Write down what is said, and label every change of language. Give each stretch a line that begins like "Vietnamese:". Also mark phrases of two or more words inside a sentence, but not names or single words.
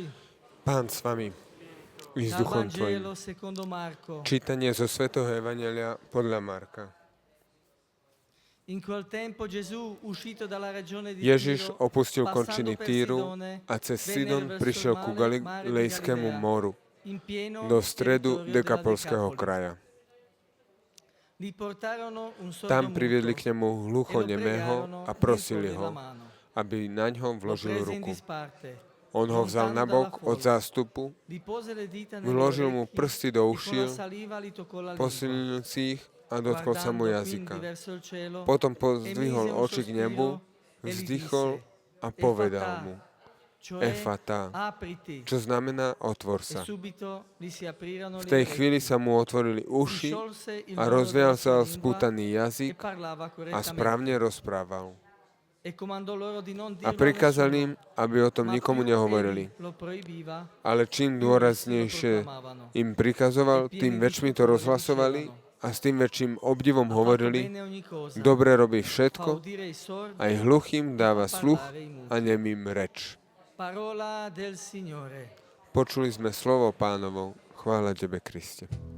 Slovak: Pán s vami, i s
Italian: Dal
Slovak: duchom tvojim.
Italian: Vangelo secondo Marco.
Slovak: Čítanie zo svätého Evanjelia podľa Marka.
Italian: In quel tempo Gesù, uscito dalla regione di
Slovak: Ježiš
Italian: Tiro,
Slovak: opustil
Italian: passando
Slovak: končiny
Italian: per
Slovak: Týru
Italian: Sidone,
Slovak: a cez
Italian: venne
Slovak: Sidon
Italian: verso
Slovak: prišiel
Italian: il
Slovak: ku
Italian: mare di
Slovak: Galilejskému
Italian: Galilea,
Slovak: moru,
Italian: in pieno
Slovak: do stredu
Italian: territorio della
Slovak: Dekapolského
Italian: Decapoli.
Slovak: kraja.
Italian: Gli portarono un sordo
Slovak: Tam priviedli
Italian: muto
Slovak: k nemu
Italian: e lo
Slovak: hluchonemého
Italian: pregarono
Slovak: a
Italian: di
Slovak: prosili
Italian: imporgli
Slovak: ho,
Italian: la mano.
Slovak: aby na ňo
Italian: Lo
Slovak: vložil
Italian: prese in
Slovak: ruku.
Italian: disparte,
Slovak: On ho vzal na bok od zástupu,
Italian: gli pose le dita nelle
Slovak: vložil mu
Italian: orecchie
Slovak: prsty do
Italian: e con la
Slovak: ušiel,
Italian: saliva li toccò la lingua.
Slovak: posilnil si ich a dotkol sa mu
Italian: Guardando
Slovak: jazyka.
Italian: quindi verso il cielo,
Slovak: Potom
Italian: emise
Slovak: pozdvihol
Italian: un
Slovak: oči k nebu,
Italian: sospiro e gli
Slovak: vzdychol
Italian: disse,
Slovak: a povedal
Italian: "Efatà",
Slovak: mu,
Italian: cioè
Slovak: Efata,
Italian: apriti.
Slovak: čo znamená otvor
Italian: E
Slovak: sa.
Italian: subito gli si aprirono
Slovak: V
Italian: le
Slovak: tej
Italian: orecchie.
Slovak: chvíli sa mu otvorili
Italian: Si
Slovak: uši
Italian: sciolse il
Slovak: a
Italian: nodo
Slovak: rozvial
Italian: della
Slovak: sa
Italian: sua lingua
Slovak: spútaný
Italian: e
Slovak: jazyk
Italian: parlava
Slovak: a
Italian: correttamente.
Slovak: správne rozprával.
Italian: E comandò loro di non
Slovak: A
Italian: dirlo a
Slovak: prikázal
Italian: nessuno,
Slovak: im, aby o tom
Italian: ma
Slovak: nikomu
Italian: più
Slovak: nehovorili.
Italian: egli lo proibiva,
Slovak: Ale čím
Italian: più essi lo
Slovak: dôraznejšie
Italian: proclamavano.
Slovak: im prikazoval, tým väčšmi to rozhlasovali a s tým väčším obdivom
Italian: Ha fatto
Slovak: hovorili,
Italian: bene ogni cosa,
Slovak: dobre robí
Italian: fa
Slovak: všetko,
Italian: udire i sordi,
Slovak: aj hluchým dáva
Italian: fa
Slovak: sluch
Italian: parlare i muti.
Slovak: a nemým reč.
Italian: Parola del Signore.
Slovak: Počuli sme slovo Pánovo. Chvála Tebe, Kriste.